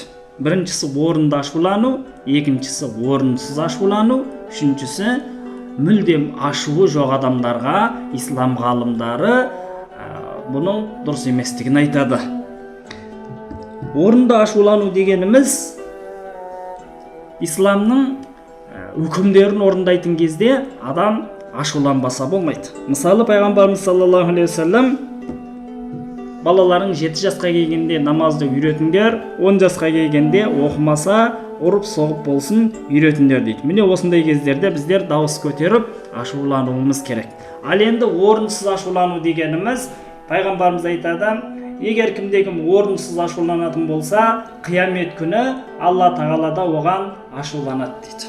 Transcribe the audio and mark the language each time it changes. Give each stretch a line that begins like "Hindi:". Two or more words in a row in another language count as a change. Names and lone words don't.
Kazakh: Біріншісі орынды ашулану, екіншісі орынсыз ашулану, үшіншісі мүлдем ашуы жоқ адамдарға ислам ғалымдары бұның дұрыс еместігін айтады. Орынды ашулану дегеніміз исламның үкімдерін орындайтын кезде адам ашуланбаса болмайды. Мысалы, пайғамбарымыз
Arabic: صلى الله عليه وسلم
Kazakh: балаларың 7 жасқа келгенде намазды үйретіңдер, 10 жасқа келгенде оқымаса ұрып соғып болсын үйретіңдер дейді. Міне осындай кездерде біздер дауыс көтеріп ашулануымыз керек. Ал енді орынсыз ашулану дегеніміз, пайғамбарымыз айтады, егер кімде-кім орынсыз ашуланатын болса, қиямет күні Алла тағала да оған ашуланады дейді.